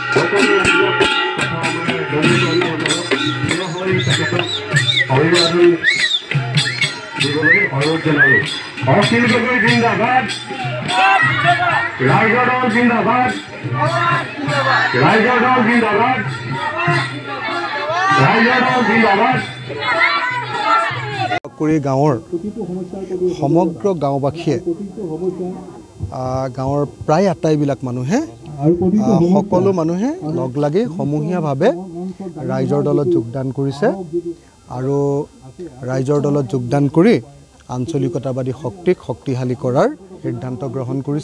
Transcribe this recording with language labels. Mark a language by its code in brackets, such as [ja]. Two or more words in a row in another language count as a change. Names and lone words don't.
[as] जिंदाबाद राइजर दल जिंदाबाद राइजर दल जिंदाबाद राइजर दल जिंदाबाद কুৰি গাঁৱৰ সমগ্ৰ গাঁওবাসীয়ে গাঁৱৰ প্ৰায় আটাইবিলাক মানুহে সকলো মানুহে লগ লাগি সমূহীয়াভাৱে ৰাইজৰ দলত যোগদান কৰিছে আৰু ৰাইজৰ দলত যোগদান কৰি আঞ্চলিকতাবাদী শক্তিক শক্তিশালী কৰাৰ সিদ্ধান্ত গ্ৰহণ কৰিছে।